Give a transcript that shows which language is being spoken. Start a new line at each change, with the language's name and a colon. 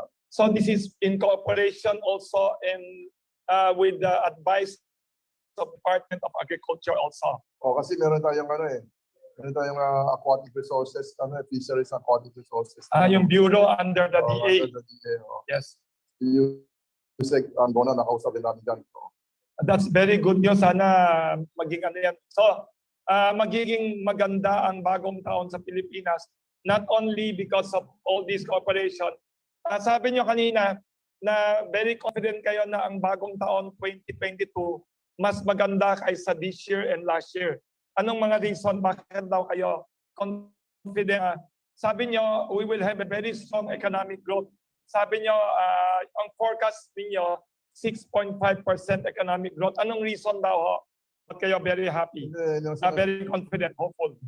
English: So this is in cooperation also with the advice of Department of Agriculture also.
Filipino: Kasi meron tayong Meron tayong
English: aquatic resources, fisheries and aquatic resources. Yung bureau under the DA. Under the DA, Yes.
Filipino: USEC, ang doon na nakausapin namin dyan.
English: That's very good news.
Filipino: Sana maging ano yan. So, magiging maganda ang bagong taon sa Pilipinas,
English: not only because of all this cooperation.
Filipino: Sabi nyo kanina na
English: very confident
Filipino: kayo na ang bagong taon 2022 mas maganda kaysa
English: this year and last year.
Filipino: Anong mga reason bakit daw kayo confident? Sabi nyo,
English: we will have a very strong economic growth.
Filipino: Sabi nyo, ang forecast ninyo, 6.5% economic growth. Anong reason daw ho? Ba't kayo
English: very happy? Very confident, hopeful.